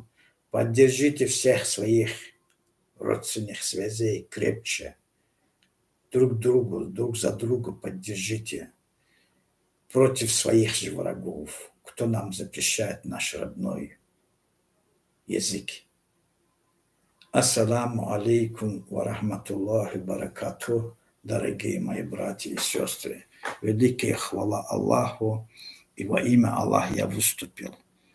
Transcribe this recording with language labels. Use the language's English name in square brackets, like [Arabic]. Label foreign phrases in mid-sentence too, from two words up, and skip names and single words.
[Russian] Поддержите всех своих родственных связей крепче. Друг за друга поддержите против своих же врагов, кто нам запрещает наш родной язык. [Arabic] السلام عليكم ورحمة الله بركاته, [Russian] дорогие мои братья и сестры. Великая хвала Аллаху, и во имя Аллаха я выступил.